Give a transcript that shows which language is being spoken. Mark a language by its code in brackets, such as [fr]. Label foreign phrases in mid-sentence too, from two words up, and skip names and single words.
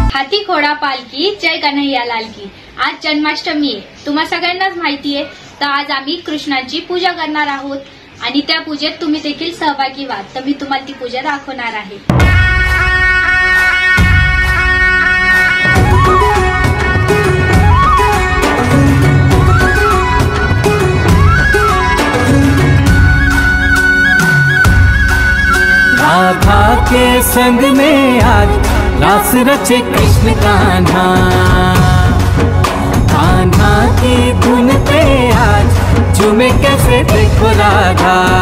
[hi] हाती घोडा पालकी, जय कन्हैया लाल की। [mr] आज जन्माष्टमी आहे, तुम्हा सगळ्यांनाच माहिती आहे। तर आज आम्ही कृष्णाची पूजा करणार आहोत आणि त्या पूजेत तुम्ही देखील सहभागी व्हा। तर मी तुम्हाला ती पूजा दाखवणार आहे। [hi] राधा के संग में आज रास रचे कृष्ण कान्हा, कान्हा की धुन पे आज झूमे कैसे देखो राधा।